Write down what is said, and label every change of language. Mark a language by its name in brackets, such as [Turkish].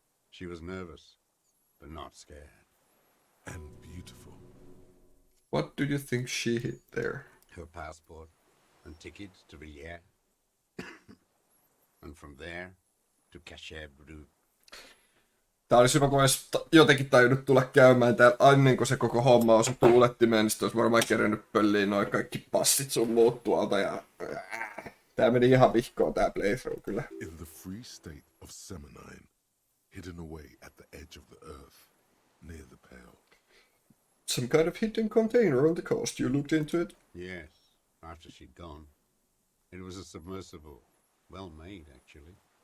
[English] She was nervous, but not scared. And beautiful. What do you think she hid there? Her passport and tickets to Villiers. And from there to Cachet Brut. [Finnish] Tää olisi hyvä, kun olisi jotenkin tajunnut tulla käymään täällä ennen kuin se koko homma olisi tuulettimeen, niin sit olisi varmaan kerennyt pölliin noin kaikki passit sun muut tuolta ja... Tää meni ihan vihkoon tää playthrough kyllä. [English] In the free state of Semonine, hidden away at the edge of the earth, near the Pale. Some kind of hidden container on the coast, you looked into it? Yes, after she'd gone. It was a submersible. Well made, actually.